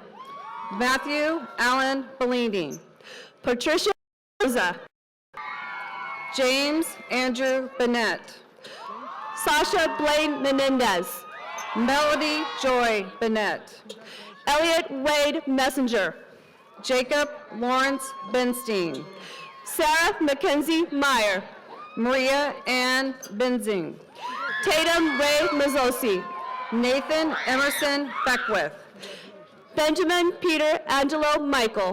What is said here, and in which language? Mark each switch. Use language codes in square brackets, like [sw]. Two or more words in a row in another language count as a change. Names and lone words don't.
[en] Matthew Allen Bellini. Patricia Rosa. James Andrew Bennett. Sasha Blaine Menendez. Melody Joy Bennett. Elliot Wade Messenger. Jacob Lawrence Benstein. Sarah Mackenzie Meyer. Maria Ann Benzing. Tatum Ray Mazzosi. Nathan Emerson Beckwith. Benjamin Peter Angelo Michael.